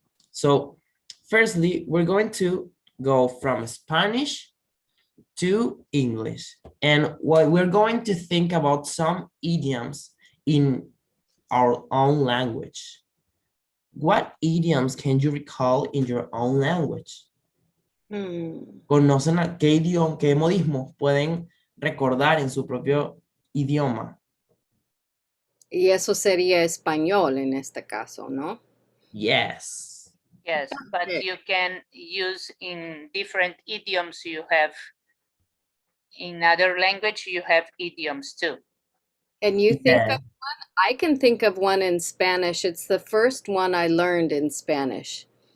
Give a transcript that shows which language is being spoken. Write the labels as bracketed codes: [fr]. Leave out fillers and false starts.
[en] So firstly, we're going to go from Spanish to English. And what we're going to think about some idioms in our own language. What idioms can you recall in your own language? [es] ¿Conocen qué modismos pueden recordar en su propio idioma? Y eso sería español en este caso, ¿no? [en] Yes. Yes, but Okay. you can use in different idioms. You have in other language, you have idioms too. And you think Yeah. of one? I can think of one in Spanish. It's the first one I learned in Spanish.